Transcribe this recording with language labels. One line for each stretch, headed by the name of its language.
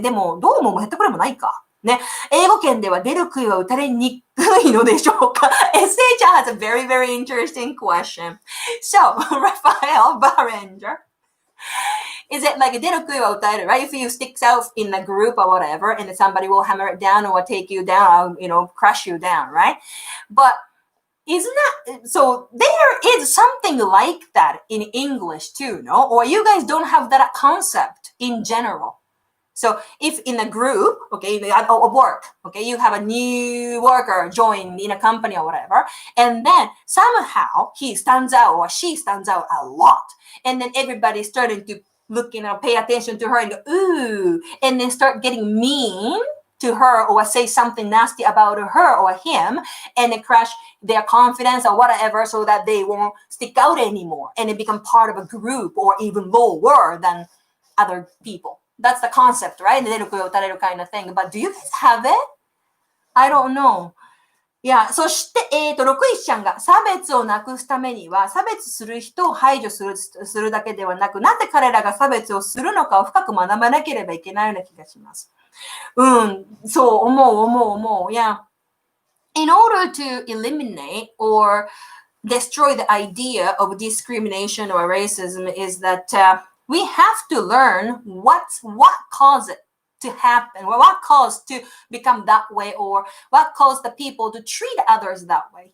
Japanese: でも、どう思うも減ってくれもないか。ね。英語圏では出る杭は打たれにくいのでしょうか ?
English: SH has a very, very interesting question. So, Raphael Berenger.Is it like a
Japanese: 出る杭は打たれる
English: right? If you stick out in a group or whatever, and then somebody will hammer it down or take you down, or, crush you down, right? But isn't that, so there is something like that in English too, no? Or you guys don't have that concept in general. So if in a group, okay, at work, okay, you have a new worker join in a company or whatever, and then somehow he stands out or she stands out a lot, and then everybody's starting to look, pay attention to her and go, ooh, and then start getting mean to her or say something nasty about her or him, and then crush their confidence or whatever so that they won't stick out anymore and they become part of a group or even lower than other people. That's the concept, right?
Japanese: 出る杭を打たれる
English: kind of thing. But do you guys have it? I don't know.
Japanese: いや、そして、6一ちゃんが差別をなくすためには、差別する人を排除するだけではなく、なぜ彼らが差別をするのかを深く学ばなければいけないような気がします。そう、思う。Yeah.
English: In order to eliminate or destroy the idea of discrimination or racism is that we have to learn what caused it to happen, or what caused to become that way, or what caused the people to treat others that way.